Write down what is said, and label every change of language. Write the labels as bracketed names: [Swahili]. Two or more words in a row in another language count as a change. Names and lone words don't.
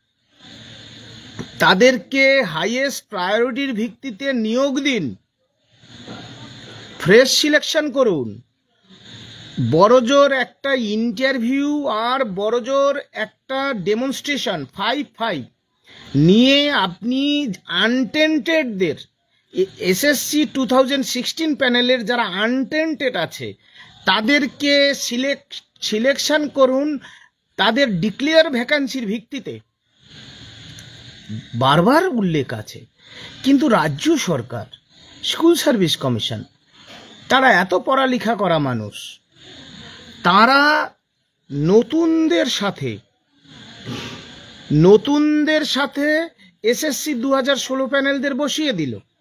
[Bangla] তাদেরকে [English] highest priority [Bangla] ভিত্তিতে নিয়োগ দিন [English] fresh selection [Bangla] করুন বড়জোর একটা ইন্টারভিউ আর বড়জোর একটা ডেমনস্ট্রেশন 5 নিয়ে আপনি আনটেন্টেডদের এসএসসি 2016 প্যানেলের যারা আনটেন্টেড আছে তাদেরকে সিলেকশন করুন তাদের [English] declare vacancy [Bangla] ভিত্তিতে বারবার উল্লেখ আছে। কিন্তু রাজ্য সরকার স্কুল সার্ভিস কমিশন তারা এত পড়ালেখা করা মানুষ তারা নতুনদের সাথে এসএসসি 2016 প্যানেলদের বসিয়ে দিল।